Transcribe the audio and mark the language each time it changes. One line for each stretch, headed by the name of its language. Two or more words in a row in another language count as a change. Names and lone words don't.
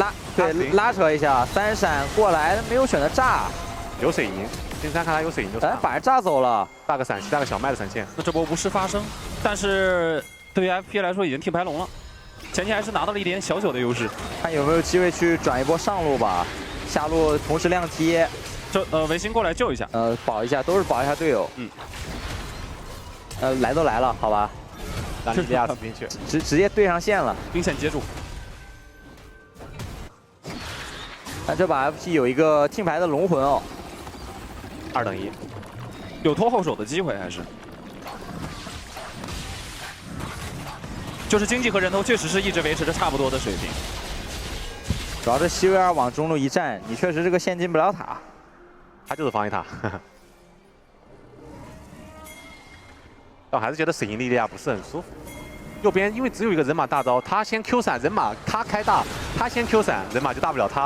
Chinese: 拉扯一下，3閃過來，沒有選擇炸。有水銀，金山看他有水銀就。反而炸走了，大個閃現，大個小麥的閃現。那這波無事發生，但是對於 FP 來說已經替白龍了。前期還是拿到了一點小的優勢，看有沒有機會去轉一波上路吧，下路同時亮踢，这维新过来救一下。保一下，都是保一下队友。来都来了，好吧。让莉莉娅死进去，直接对上线了，兵线接住。但这把 FP 有一个听牌的龙魂哦，2等1，有拖后手的机会还是？就是经济和人头确實是一直維持着差不多的水平。主要是西维爾往中路一站，你確實這個線進不了塔，他就是防一塔。但我還是覺得水銀莉莉亞不是很舒服。右邊因為只有一個人馬大招，他先 Q 閃，人馬他開大，他先 Q 閃，人馬就大不了他了。